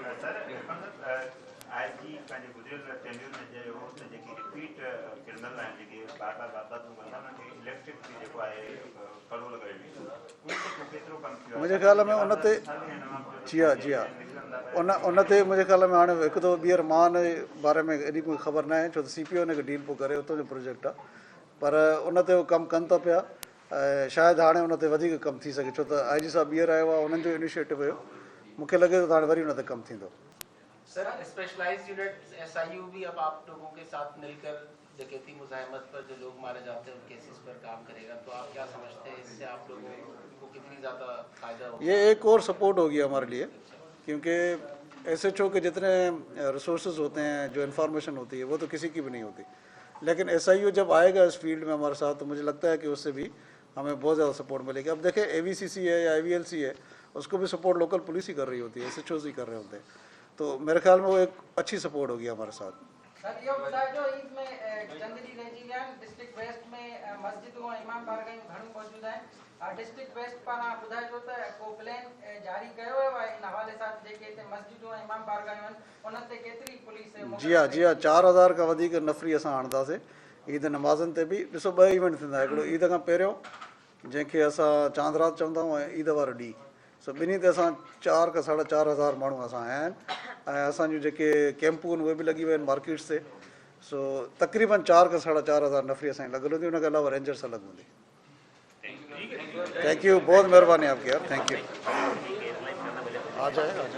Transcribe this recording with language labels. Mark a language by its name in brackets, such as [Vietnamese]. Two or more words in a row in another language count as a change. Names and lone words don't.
[Urdu] مجھے خیال میں انتے جی ہاں انتے مجھے خیال میں [Sindhi] हाणे हिकु दो ॿीहर मां बारे में एॾी कोई ख़बर न आहे, छो त CPO ने डील पियो करे, उतां जो प्रोजेक्ट आहे, पर उन ते उहो कमु कनि था पिया। शायदि हाणे उन ते वधीक कमु थी सघे, छो त IG साहब ॿीहर आयो आहे, उन्हनि जो इनिशिएटिव हुयो, मूंखे लॻे थो त हाणे वरी उन ते कमु थींदो। [Urdu] سر [English] specialized unit [Urdu] SIU بھی اب آپ لوگوں کے ساتھ مل کر ڈکیتی مزاحمت پر جو لوگ مارے جاتے ہیں ان کیسز پر کام کرے گا، تو آپ کیا سمجھتے ہیں اس سے آپ لوگوں کو کتنی زیادہ فائدہ ہوگا? یہ ایک اور سپورٹ ہوگی ہمارے لیے، کیونکہ SHO کے جتنے ریسورسز ہوتے ہیں، جو انفارمیشن ہوتی ہے، وہ تو کسی کی بھی نہیں ہوتی، لیکن SIU جب آئے گا اس فیلڈ میں ہمارے ساتھ، تو مجھے لگتا ہے کہ اس سے بھی ہمیں بہت زیادہ سپورٹ ملے گی. اب دیکھیں AVCC ہے یا IVLC ہے، اس کو بھی سپورٹ [English] local police [Urdu] ہی کر رہی ہوتی ہے، SHOs ہی کر رہے ہوتے ہیں، تو میرے خیال میں وہ ایک اچھی سپورٹ ہوگی ہمارے ساتھ. [Sindhi] सर ये ॿुधाए जो ईद में जंगली रहिजी विया आहिनि, डिस्ट्रिक्ट वेस्ट में मस्जिदूं ऐं इमाम बारगाहियूं घणियूं मौजूद आहिनि। डिस्ट्रिक्ट वेस्ट पारां ॿुधाए जो त को प्लान जारी कयो वियो आहे इन हवाले सां, जेके हिते मस्जिदूं ऐं इमाम बारगाहियूं आहिनि उन्हनि ते केतिरी पुलिस? जी हाँ 4000 खां वधीक नफ़री असां आणंदासीं ईद नमाज़नि ते बि। ॾिसो 2 इवेंट थींदा, हिकिड़ो ईद खां पहिरियों जंहिंखे असां चांद रात चवंदा आहियूं, ऐं ईद वारो ॾींहुं, सो ॿिन्ही ते असां 4 खां 4.5 माण्हू असां आया आहिनि, ऐं असांजूं जेके कैंपूं आहिनि उहे बि लॻी विया आहिनि मार्केट्स ते। सो तक़रीबन 4 खां 4.5 नफ़री असांजी लॻल हूंदी, उनखे अलावा रेंजर्स अलॻि हूंदी। [English] thank you, [Urdu] بہت مہربانی آپ کی یار, [English] thank you. [Urdu] آ جائے.